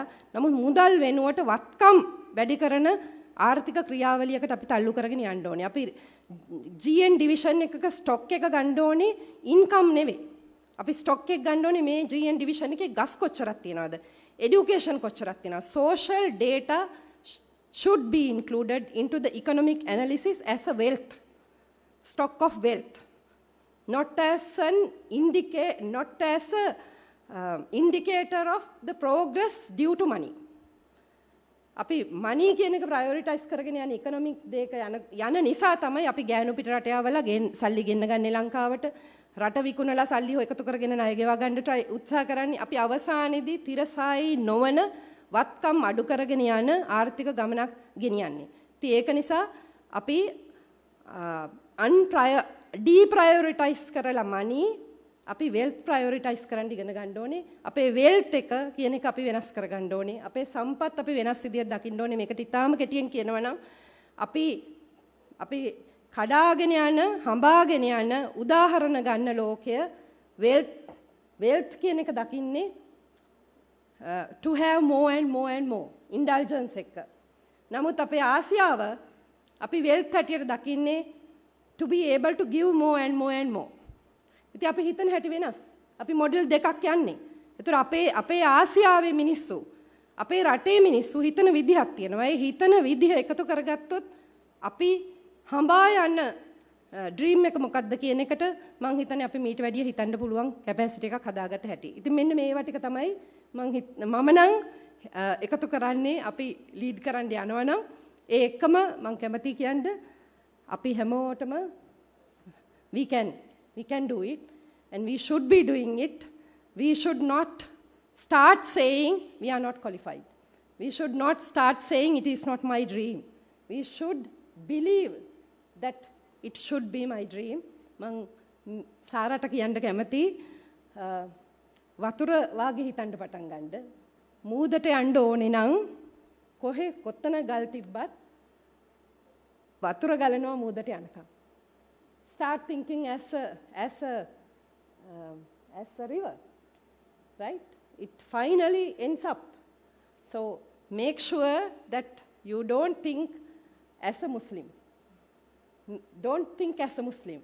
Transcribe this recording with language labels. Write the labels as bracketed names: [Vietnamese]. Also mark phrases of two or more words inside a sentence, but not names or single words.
[Sinhala] නමුත් මුදල් වෙනුවට වත්කම් වැඩි කරන ආර්ථික ක්‍රියාවලියකට අපි තල්ලු කරගෙන යන්න ඕනේ. අපි GN ඩිවිෂන් එකක ස්ටොක් එක ගන්න ඕනේ ඉන්කම් නෙවෙයි. අපි ස්ටොක් එක ගන්න ඕනේ මේ GN ඩිවිෂන් එකේ ගස් කොච්චරක් තියනවද? එඩියුකේෂන් කොච්චරක් තියනවද? [English] social data should be included into the economic analysis as a wealth, stock of wealth, not as an indicator of the progress due to money. [Sinhala] අපි money කියන එක prioritize කරගෙන යන economic දෙයක යන නිසා තමයි අපි ගෑනු පිට රට යවලා සල්ලි ගෙන්න ගන්නේ ලංකාවට රට විකුණලා සල්ලි එකතු කරගෙන ණය ගෙවා ගන්න උත්සාහ කරන්නේ අපි අවසානයේදී තිරසායි නොවන වත්කම් අඩු කරගෙන යන ආර්ථික ගමනක් ගෙනියන්නේ. ඉතින් ඒක නිසා අපි deprioritize කරලා money අපි wealth prioritize කරන්න ඉගෙන ගන්න ඕනේ. අපේ wealth එක කියන එක අපි වෙනස් කර ගන්න ඕනේ. අපේ සම්පත් අපි වෙනස් විදියට දකින්න ඕනේ. මේකට ඉතාම කෙටියෙන් කියනවා නම් අපි කඩාගෙන යන, හඹාගෙන යන උදාහරණ ගන්න ලෝකය wealth කියන එක දකින්නේ [English] to have more and more and more indulgence [Sinhala] එක. නමුත් අපේ ආසියාව අපි wealth හැටියට දකින්නේ [English] to be able to give more and more and more. [Sinhala] ඉතින් අපි හිතන හැටි වෙනස්. අපි මොඩල් දෙකක් යන්නේ. ඒතර අපේ ආසියාවේ මිනිස්සු අපේ රටේ මිනිස්සු හිතන විදිහක් තියෙනවා. ඒ හිතන විදිහ එකතු කරගත්තොත් අපි හඹා යන ඩ්‍රීම් එක මොකක්ද කියන එකට මම හිතන්නේ අපි මීට වැඩිය හිතන්න පුළුවන් කැපැසිටි එකක් හදාගත හැටි. ඉතින් මෙන්න මේවා ටික තමයි මම නම් එකතු කරන්නේ අපි ලීඩ් කරන්න යනවා නම් ඒ එකම මම කැමති කියන්නේ අපි හැමෝටම [English] we can do it and we should be doing it. We should not start saying we are not qualified. We should not start saying it is not my dream. We should believe that it should be my dream. [Sinhala] මං සාරට කියන්න කැමති වතුර වාගේ හිතන්න පටන් ගන්න. මූදට යන්න ඕනේ නම් කොතන ගල් තිබ්බත් වතුර ගලනවා මූදට යනකම්. [English] Start thinking as a river, right? It finally ends up. So make sure that you don't think as a Muslim. Don't think as a Muslim.